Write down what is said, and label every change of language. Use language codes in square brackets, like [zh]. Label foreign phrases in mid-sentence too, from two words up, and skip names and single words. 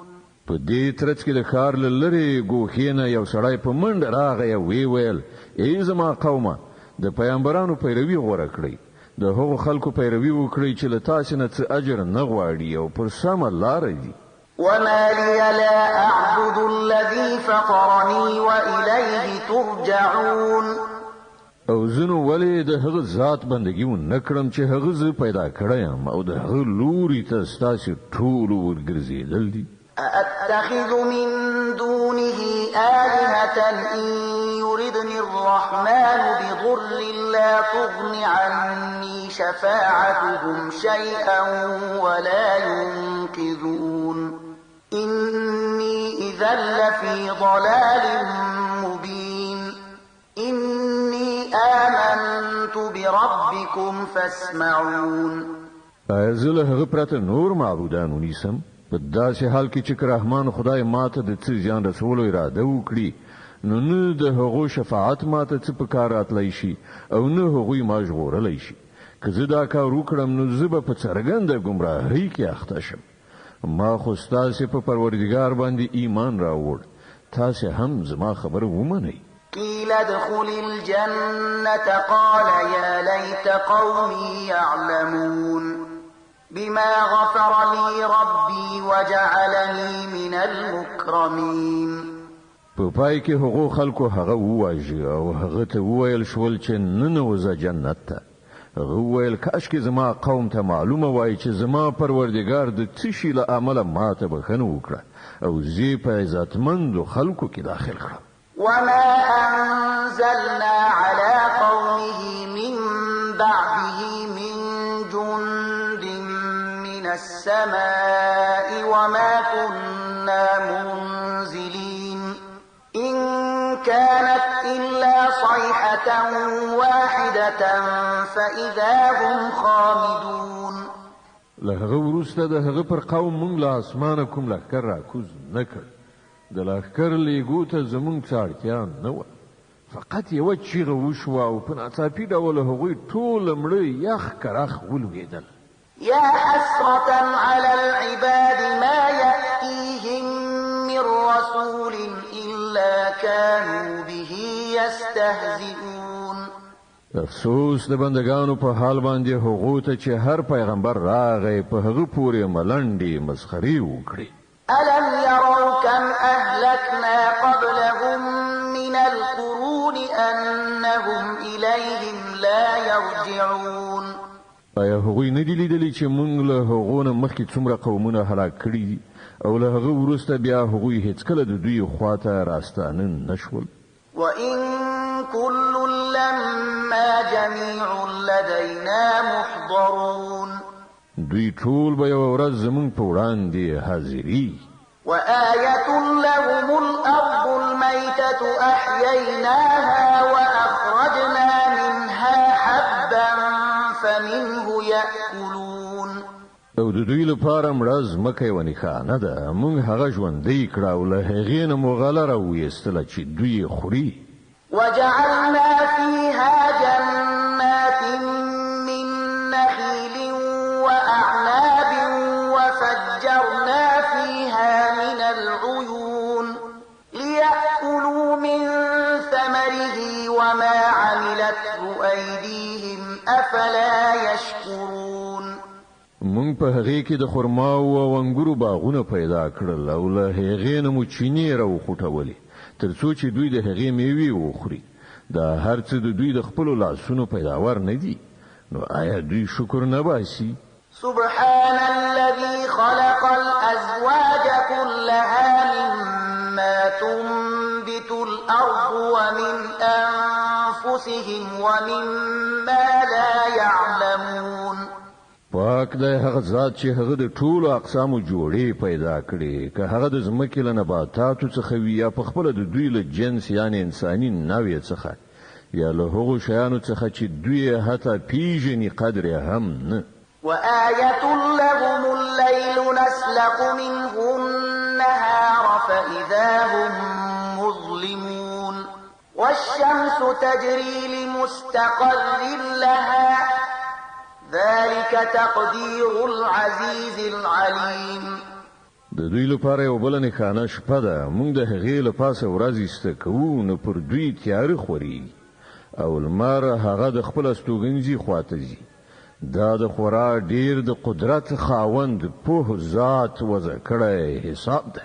[ps] په دې ترڅ کې د ښار له لرې ګوښې نه یو سړی په منډه راغی او وی ویل ای زما قومه د پیغمبرانو پیروي غوره کړئ. د هغو خلکو پیروي وکړئ چې له تاسو نه څه اجر نه غواړي او پر سمه لاره دي. [ar] وما لي لا أعبد الذي فطرني وإليه ترجعون. [ps] او زنو ولې د هغه ذات بندگی و نکړم چې هغه ز پیدا کړم او د هغه لوري ته ستاسو ټول ورګرځیدل دي. [ar] أتخذ من دونه آلهة إن يردني الرحمن بضر لا تغن عني شفاعتهم شيئا ولا ينقذون. إني إذا لفي ضلال مبين. إني آمنت بربكم فاسمعون. [ps] ازله هغه پرته نور معبودان ونیسم په داسې حال کې چې رحمان خدای ماته د څه ځان رسولو اراده وکړي نو نه د هغو شفاعت ماته څه په کار راتلی شي او نه هغوی ما ژغورلی شي. که زه دا کار وکړم نو زه به په څرګنده ګمراهۍ کې اخته شم. ما خو ستاسې په پروردګار باندې ایمان راوړ. تاسې هم زما خبره ومنئ. [ar] قيل ادخل الجنة قال يا ليت قومي يعلمون بما غفر لي ربي وجعلني من المكرمين. [ps] په پای کې هغو خلکو هغه وواژه او هغه ته وویل شول چې ننوځه جنت ته. هغه وویل کاش کې زما قوم ته معلومه وای چې زما پروردګار د څه شي له امله ماته بخښنه وکړه او زه په عزتمندو خلکو کې داخل کړم. [ar] وما أنزلنا على قومه من بعده من جند من السماء وما كنا منزلين. إن كانت إلا صيحة واحدة فإذا هم خامدون. [ps] لهغه وروسته د هغه پر قوم مونږ له اسمانه کوم لښکر راکوز نه کړ. د لښکر لیږو ته زمونږ څه اړتیا نه وه. فقط یوه چیغه وشوه او په ناڅاپي ډول هغوی ټول مړه یخ کرخ ولوېدل. [ar] يا حسرة على العباد ما يأتيهم من رسول إلا كانوا به يستهزئون. [ps] افسوس د بندگانو په حال باندې هغو ته چې هر پیغمبر راغی په هغه پورې ملنډې مسخرې وکړي. [ar] ألم يروا كم أهلكنا قبلهم من القرون أنهم إليهم لا يرجعون. [ps] آیا هغوی نه دي لیدلي چې موږ له هغو نه مخکې څومره قومونه هلاک کړي دي او له هغه وروسته بیا هغوی هیڅکله د دوی خواته راستانه نشول. [ar] وإن كل لما جميع لدينا محضرون. [ps] دوی ټول به یوه ورځ زموږ په وړاندې حاضري. [ar] وآية لهم الأرض الميتة أحييناها وأخرجنا منها حبا فمنه يأكلون. [ps] او د دوی لپاره مړه ځمکه یوه نښانه ده. موږ هغه ژوندۍ کړه او له هغې نه مو غله راویستله چې دوی یې خوري. [ar] وجعلنا فيها جنات من نخيل وأعناب وفجرنا فيها من العيون ليأكلوا من ثمره وما عملته أيديهم أفلا يشكرون. [ps] مونږ په هغې کې د خرماو او انګورو باغونه پیدا کړل او له هغې نه مو چینې راوخوټولې تر څو چې دوی د هغې میوې وخوري. دا هر څه د دوی د خپلو لاسونو پیداوار نه دي. نو آیا دوی شکر نه باسي؟ [ar] سبحان الذي خلق الأزواج كلها مما تنبت الأرض ومن أنفسهم ومما لا يعلمون [ps] پاک دی هغه ذات چې هغه د ټولو اقسامو جوړې پیدا کړي که هغه د ځمکې له نباتاتو څخه وي یا په خپل د دوی له جنس یعنی انساني نوع څخه یا له هغو شیانو څخه چې دوی حتی پیژني قدر هم نه [ar] وآية لهم الليل نسلق منه النهار فإذا هم مظلمون والشمس تجري لمستقر لها ذلك تقدير العزيز العليم [ps] د دوی لپاره یو بل نه خانه شپه ده موږ د هغې له پاسه ورځ استکوو نو پر دوی تیاره خوري او لمر هغه د خپل استوګنځي خواته ځي دا د خورا ډیر د قدرت خاوند په ذات وضع کړی حساب ده